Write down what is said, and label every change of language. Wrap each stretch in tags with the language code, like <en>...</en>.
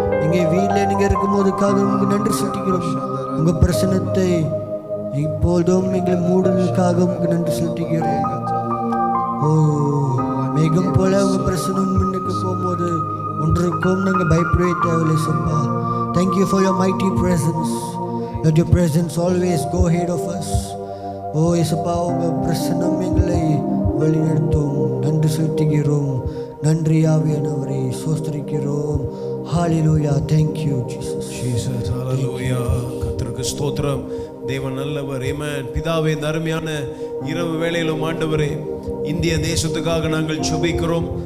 <ta>எங்கள் வீட்டில் நீங்கள் இருக்கும் போதுக்காக உங்களுக்கு நன்றி செலுத்துகிறோம். உங்கள் பிரசனத்தை இப்போதும் எங்களை மூடுவதற்காக உங்களுக்கு நன்றி செலுத்துகிறோம். ஓ மேகம் போல உங்கள் பிரசனம் முன்னுக்கு போகும்போது ஒன்றுக்கும் நாங்கள் பயப்படவே தேவையில்லை சப்பா.</ta> <en>Thank you for your mighty presence. Let your presence always go ahead of us.</en> <ta>ஓ இயேசுப்பா, உங்கள் பிரசனம் எங்களை வழிநடத்தும். நன்றி செலுத்துகிறோம். நன்றி ஆவியானவரே, ஸ்தோத்திரிக்கிறோம். ஹalleluya.</ta> <en>Thank you Jesus.</en> <ta>Jesus hallelujah. கர்த்தருக்கு ஸ்தோத்திரம். தேவன் நல்லவர். ஆமென். பிதாவே, இந்த அருமையான இரவு வேளையிலும் ஆண்டவரே, இந்திய தேசத்துக்காக நாங்கள் ஜெபிக்கிறோம்.</ta>